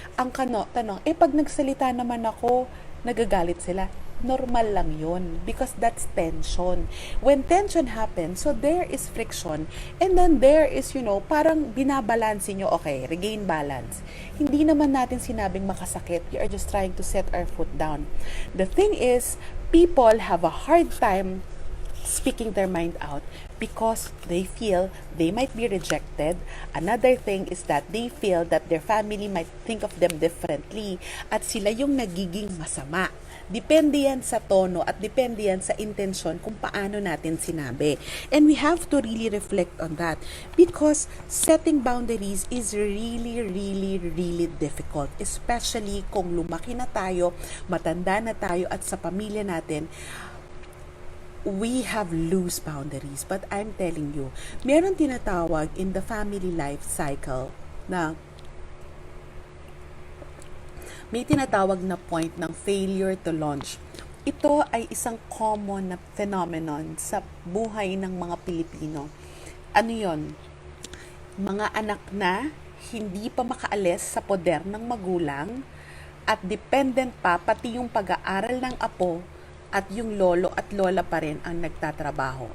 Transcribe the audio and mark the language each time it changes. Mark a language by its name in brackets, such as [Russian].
[Filipino] Ang tanong, pag nagsalita naman ako, nagagalit sila. Normal lang yun [English] because that's tension. When tension happens, so there is friction, and then there is, [Filipino] parang binabalansin nyo, [English] okay, regain balance. [Filipino] Hindi naman natin sinabing makasakit. [English] You are just trying to set our foot down. The thing is, people have a hard time speaking their mind out because they feel they might be rejected. Another thing is that they feel that their family might think of them differently [Filipino] at sila yung nagiging masama. Depende yan sa tono at depende yan sa intensyon kung paano natin sinabi. [English] And we have to really reflect on that because setting boundaries is really, really, really difficult. [Filipino] Especially kung lumaki na tayo, matanda na tayo at sa pamilya natin, [English] we have loose boundaries. But I'm telling you, [Filipino] meron tinatawag [English] in the family life cycle [Filipino] na may tinatawag na [English] point ng failure to launch. [Filipino] Ito ay isang common na phenomenon sa buhay ng mga Pilipino. Ano yon? Mga anak na hindi pa makaalis sa poder ng magulang at dependent pa pati yung pag-aaral ng apo at yung lolo at lola pa rin ang nagtatrabaho.